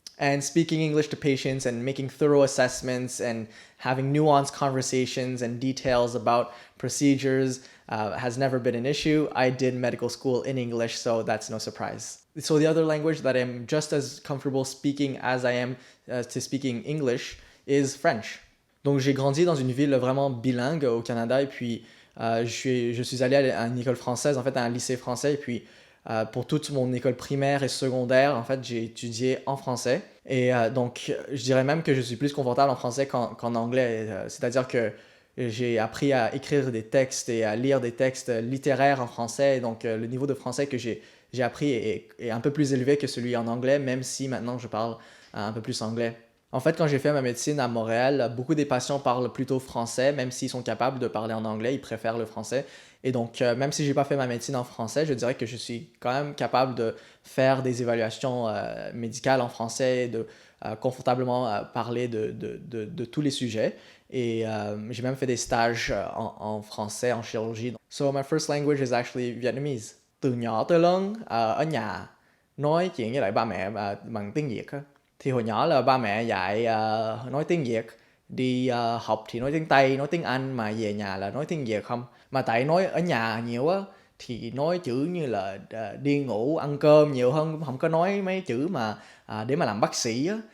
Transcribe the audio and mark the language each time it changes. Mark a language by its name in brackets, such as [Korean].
[English] And speaking English to patients and making thorough assessments and having nuanced conversations and details about procedures has never been an issue. I did medical school in English, so that's no surprise. So the other language that I'm just as comfortable speaking as I am to speaking English is French. [French] Donc j'ai grandi dans une ville vraiment bilingue au Canada et puis je suis allé à une école française, en fait à un lycée français et puis pour toute mon école primaire et secondaire, en fait j'ai étudié en français et donc je dirais même que je suis plus confortable en français qu'en anglais, c'est-à-dire que j'ai appris à écrire des textes et à lire des textes littéraires en français et donc le niveau de français que j'ai appris est un peu plus élevé que celui en anglais, même si maintenant je parle un peu plus anglais. En fait, quand j'ai fait ma médecine à Montréal, beaucoup des patients parlent plutôt français, même s'ils sont capables de parler en anglais, ils préfèrent le français. Et donc, même si j'ai pas fait ma médecine en français, je dirais que je suis quand même capable de faire des évaluations médicales en français et de confortablement parler de tous les sujets. Et j'ai même fait des stages en français, en chirurgie. [English] So my first language is actually Vietnamese. [Vietnamese] Từ nhỏ tới lớn ở nhà nói chuyện với lại ba mẹ bằng tiếng Việt á. Thì hồi nhỏ là ba mẹ dạy nói tiếng Việt, đi học thì nói tiếng Tây, nói tiếng Anh, mà về nhà là nói tiếng Việt không. Mà tại nói ở nhà nhiều á thì nói chữ như là đi ngủ, ăn cơm nhiều hơn, không có nói mấy chữ mà để mà làm bác sĩ á.